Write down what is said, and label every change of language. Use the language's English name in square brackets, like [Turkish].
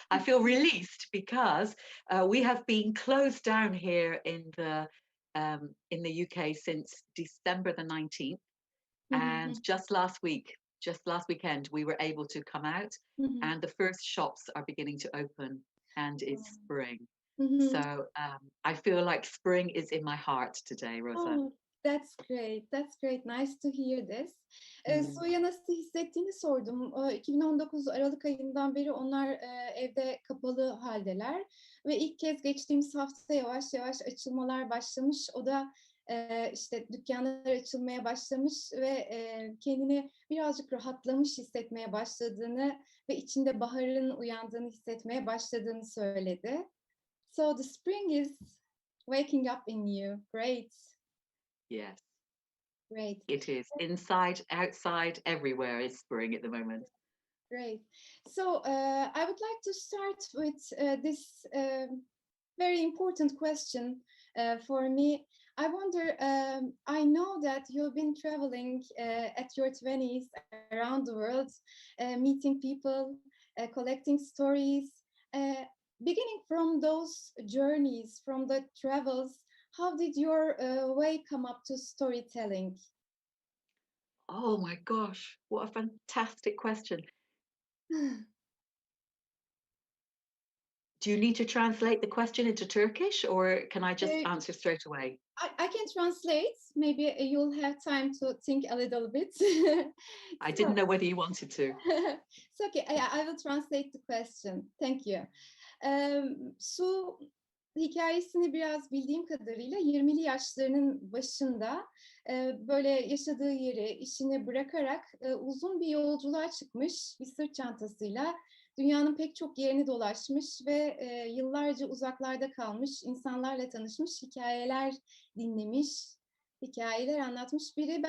[English] I feel released because we have been closed down here in the UK since December the 19th. And just last weekend, we were able to come out and the first shops are beginning to open and it's spring. So I feel like spring is in my heart today, Rosa. Oh, that's great. That's great. Nice to hear this. [Turkish] Suya nasıl hissettiğini sordum. 2019 Aralık ayından beri onlar evde kapalı haldeler ve ilk kez geçtiğimiz hafta yavaş yavaş açılmalar başlamış. O da işte dükkanlar açılmaya başlamış ve kendini birazcık rahatlamış hissetmeye başladığını ve içinde baharın uyandığını hissetmeye başladığını söyledi. [English] So the spring is waking up in you. Great. Yes. Great. It is. Inside, outside, everywhere is spring at the moment. Great. So I would like to start with this very important question for me. I wonder, I know that you've been traveling at your 20s around the world, meeting people, collecting stories. Beginning from those journeys, from the travels, how did your way come up to storytelling? Oh my gosh, what a fantastic question. Do you need to translate the question into Turkish, or can I just Uh, answer straight away? I can translate. Maybe you'll have time to think a little bit. I So, didn't know whether you wanted to. it's okay. I will translate the question. Thank you. [Turkish] Su hikayesini biraz bildiğim kadarıyla 20'li yaşlarının başında böyle yaşadığı yeri, işini bırakarak uzun bir yolculuğa çıkmış bir sırt çantasıyla dünyanın pek çok yerini dolaşmış ve yıllarca uzaklarda kalmış, insanlarla tanışmış, hikayeler dinlemiş, hikayeler anlatmış biri.